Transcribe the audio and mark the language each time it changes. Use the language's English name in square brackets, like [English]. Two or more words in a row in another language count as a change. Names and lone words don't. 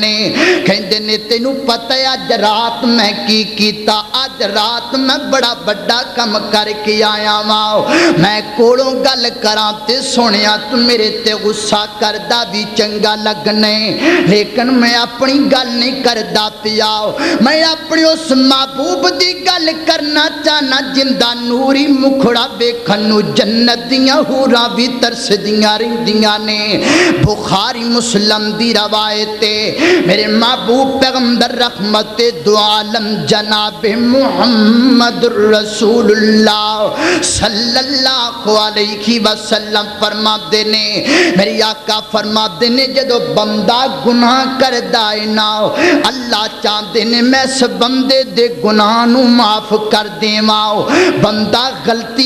[Punjabi] کہندے نے تینوں پتہ ہے اج رات میں کی کیتا اج رات میں بڑا بڑا کم کر کے آیا واں میں کولوں گل کراں تے سونیا تو میرے تے غصہ کردا بھی چنگا لگنے لیکن میں اپنی گل نہیں کردا پیا میں اپنے اس محبوب دی گل کرنا چاہنا جندا نوری مکھڑا ویکھن نو جنت دیاں حوراں بھی ترسدیاں رہندیاں نے بخاری مسلم دی روایت میرے محبوب پیغمبر رحمت دو عالم جناب [Arabic] محمد رسول اللہ صلی اللہ علیہ وسلم [Punjabi] فرما دینے میری آقا فرما دینے جدو بندہ گناہ کردا ہے نا اللہ چاہتے نے میں اس بندے دے گناہ نو معاف کر دیواں بندہ غلطی